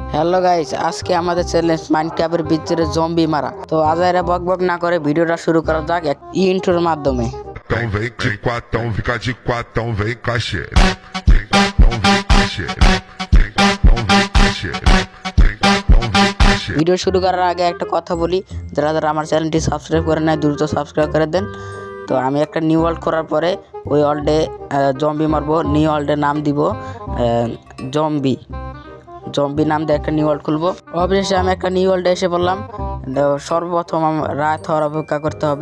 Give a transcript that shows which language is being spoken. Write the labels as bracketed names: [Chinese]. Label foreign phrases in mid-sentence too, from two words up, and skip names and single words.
[Bangla] হ্যালো গাইস, আজকে আমাদের চ্যালেঞ্জ মাইনক্রাফটের ভিতরে জম্বি মারা। তো আজাইরা বক বক না করে ভিডিওটা শুরু করা যাক এক ইন্ট্রোর মাধ্যমে। [Portuguese] Então vem de quatão, fica de quatão, vem com a xereca. Vem quatão, vem com a xereca. Vem quatão, vem com a xereca. Vem quatão, vem com a xereca. [Bangla] ভিডিও শুরু করার আগে একটা কথা বলি, যারা যারা আমার চ্যানেলটি সাবস্ক্রাইব করে নাই দ্রুত সাবস্ক্রাইব করে দেন। তো আমি একটা [English] new world [Bangla] করার পরে ওই ওয়ার্ল্ডে জম্বি মারবো। [English] new world's [Bangla] নাম দিব জম্বি জম্বি নাম দিয়ে একটা [English] new world [Bangla] খুলবো। অবশেষে আমি একটা [English] new world [Bangla] এসে বললাম। সর্বপ্রথম রাত হওয়ার অপেক্ষা করতে হবে।